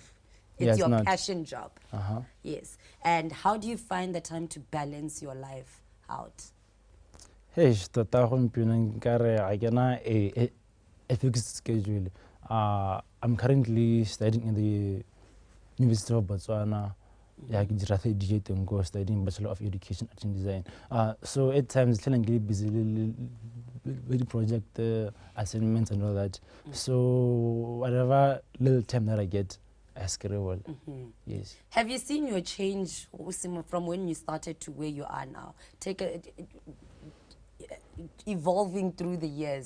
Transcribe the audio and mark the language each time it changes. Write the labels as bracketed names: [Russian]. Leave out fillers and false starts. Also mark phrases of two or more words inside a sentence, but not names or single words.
[English] It's your passion job. Yes. And how do you find the time to balance your life out? Hey, I can a fixed schedule. I'm currently studying in the University of Botswana. Yeah, [Tswana] ke dira [English] third year [Tswana] teng go [English] studying Bachelor of Education Art and Design. So at times [Tswana] tlang ke [English] busy with the project assignments and all that. So whatever little time that I get, I scribble. Yes. Have you seen your change Usimo, from when you started to where you are now? Evolving through the years.